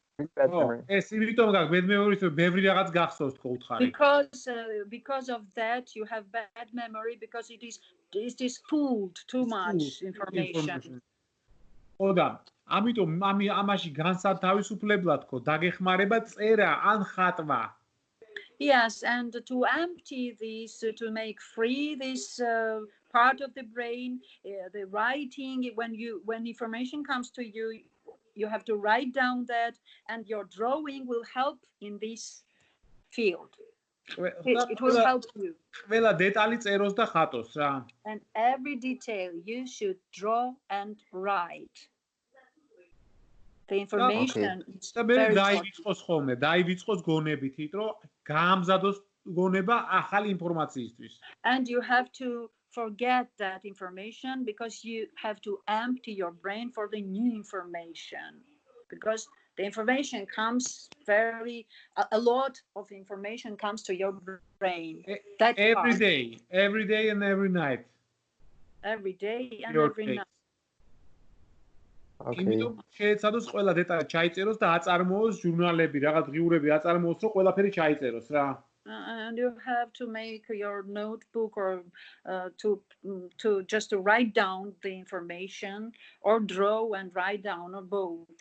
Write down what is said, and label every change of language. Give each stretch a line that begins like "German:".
Georgian: ეს იმიტომ გაქვს
English: bad memory,
Georgian: ბევრი რაღაც გახსოვს თქო უთხარი.
English: Because of that you have bad memory because it is full too much information.
Georgian: ხოდა, ამიტომ ამაში განსათავისუფლებლად თქო დაგეხმარება წერა ან ხატვა.
English: Yes, and to empty this, to make free this part of the brain, the writing, when information comes to you, you have to write down that, and your drawing will help in this field. It will help you.
Georgian: ყველა დეტალი წეროს და ხატოს რა.
English: And every detail you should draw and write. The information is very
Georgian: დაივიწყოს ხოლმე, დაივიწყოს გონებით, რომ გაამზადოს გონება ახალი ინფორმაციისთვის.
English: And you have to forget that information because you have to empty your brain for the new information. Because the information comes a lot of information comes to your brain. Every day and every night. Every day and every night.
Georgian: იმიტომ შეეცადოს ყველა დეტალი ჩაიწეროს და აწარმოოს ჟურნალები, რაღაც ღიურები აწარმოოს, რომ ყველაფერი ჩაიწეროს რა.
English: And you have to make your notebook or to just write down the information or draw and write down or both.